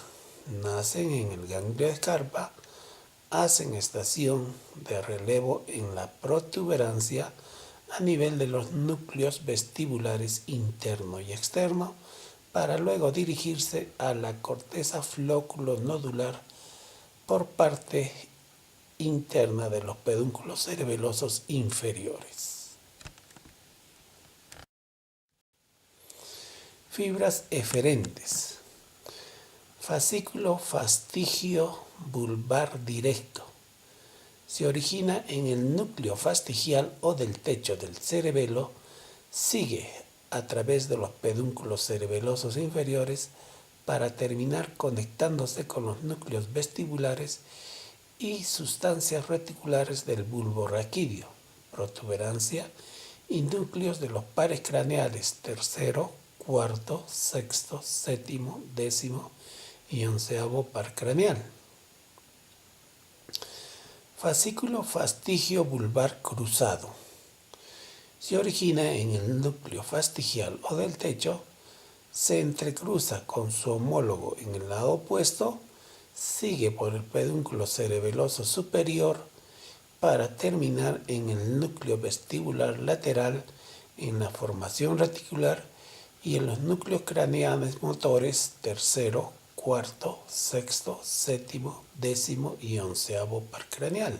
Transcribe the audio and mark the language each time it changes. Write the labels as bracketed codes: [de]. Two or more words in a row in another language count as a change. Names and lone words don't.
[es] Nacen en el ganglio de Scarpa, hacen estación de relevo en la protuberancia a nivel de los núcleos vestibulares interno y externo, para luego dirigirse a la corteza flóculo-nodular por parte interna de los pedúnculos cerebelosos inferiores. Fibras eferentes. Fascículo fastigio bulbar directo. Se origina en el núcleo fastigial o del techo del cerebelo, sigue a través de los pedúnculos cerebelosos inferiores para terminar conectándose con los núcleos vestibulares y sustancias reticulares del bulbo raquídeo, protuberancia y núcleos de los pares craneales tercero, cuarto, sexto, séptimo, décimo y onceavo par craneal. Fascículo fastigio vulvar cruzado. Se origina en el núcleo fastigial o del techo, se entrecruza con su homólogo en el lado opuesto, sigue por el pedúnculo cerebeloso superior para terminar en el núcleo vestibular lateral, en la formación reticular y en los núcleos craneales motores tercero, cuarto, sexto, séptimo, décimo y onceavo par craneal.